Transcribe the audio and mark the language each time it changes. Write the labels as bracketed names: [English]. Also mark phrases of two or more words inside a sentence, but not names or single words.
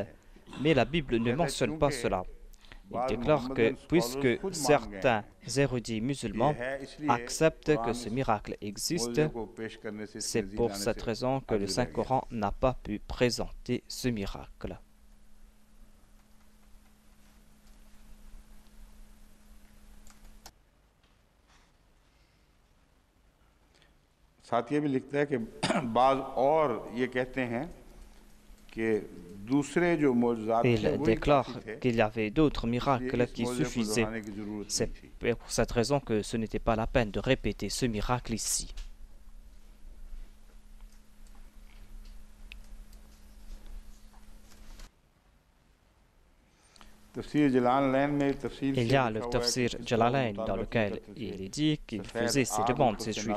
[French] Mais la Bible ne mentionne pas cela. Il déclare que puisque certains érudits musulmans acceptent que ce miracle existe, c'est pour cette raison que le Saint-Coran n'a pas pu présenter ce miracle. [Hindi] साथ ये भी लिखता है कि बाज और ये कहते हैं कि [French] Il déclare qu'il y avait d'autres miracles qui suffisaient. C'est pour cette raison que ce n'était pas la peine de répéter ce miracle ici. Il y a le tafsir Jalalain dans lequel il est dit qu'il faisait ces demandes, ces juifs.